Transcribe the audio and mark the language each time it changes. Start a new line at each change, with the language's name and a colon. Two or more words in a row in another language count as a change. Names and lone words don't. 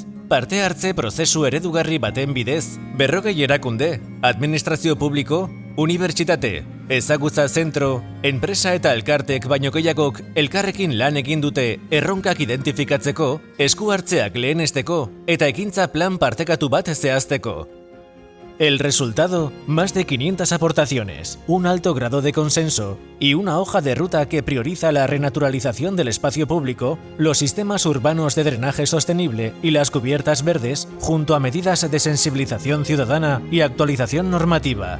Basque: Parte hartze prozesu eredugarri baten bidez, 40 erakunde, administrazio publiko, unibertsitate, ezagutza zentro, enpresa eta elkartek baino gehiagok elkarrekin lan egin dute erronkak identifikatzeko, esku hartzeak lehenesteko eta ekintza plan partekatu bat zehazteko.
Spanish: El resultado, más de 500 aportaciones, un alto grado de consenso y una hoja de ruta que prioriza la renaturalización del espacio público, los sistemas urbanos de drenaje sostenible y las cubiertas verdes, junto a medidas de sensibilización ciudadana y actualización normativa.